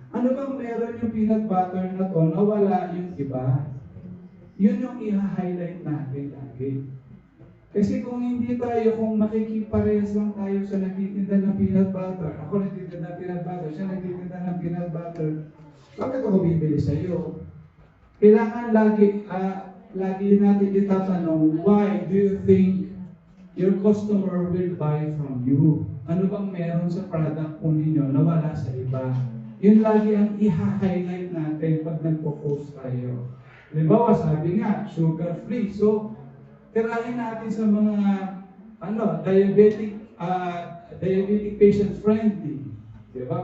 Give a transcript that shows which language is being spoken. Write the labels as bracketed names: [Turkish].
[Filipino] Ano bang meron yung peanut butter na to na wala yung iba? Yun yung i-highlight natin lagi. Kasi kung hindi tayo, kung makikiparehas lang tayo sa nagtitinda ng peanut butter, ako nagtitinda ng peanut butter, siya nagtitinda ng peanut butter, bakit ako bibili sa iyo? Kailangan lagi natin itatanong, [English] why do you think your customer will buy from you? [Filipino] Ano bang meron sa product po ninyo na wala sa iba? Yun lagi ang i-highlight natin pag nagpo-post tayo. Halimbawa, sabi nga, sugar-free. So, tirahin natin sa mga [English] diabetic patient friendly. [Filipino] Diba?